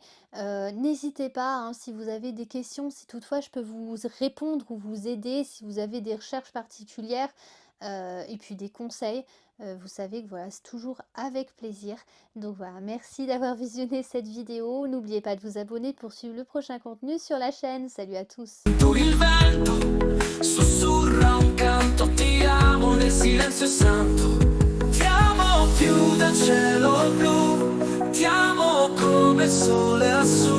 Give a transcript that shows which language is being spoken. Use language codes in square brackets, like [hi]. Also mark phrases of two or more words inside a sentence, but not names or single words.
[fr] N'hésitez pas, si vous avez des questions, si toutefois je peux vous répondre ou vous aider, si vous avez des recherches particulières, et puis des conseils, vous savez que voilà, c'est toujours avec plaisir. Donc voilà, merci d'avoir visionné cette vidéo. N'oubliez pas de vous abonner pour suivre le prochain contenu sur la chaîne. Salut à tous! [it] Il vento sussurra un canto, ti amo nel silenzio santo, ti amo più del cielo blu, ti amo come il sole lassù.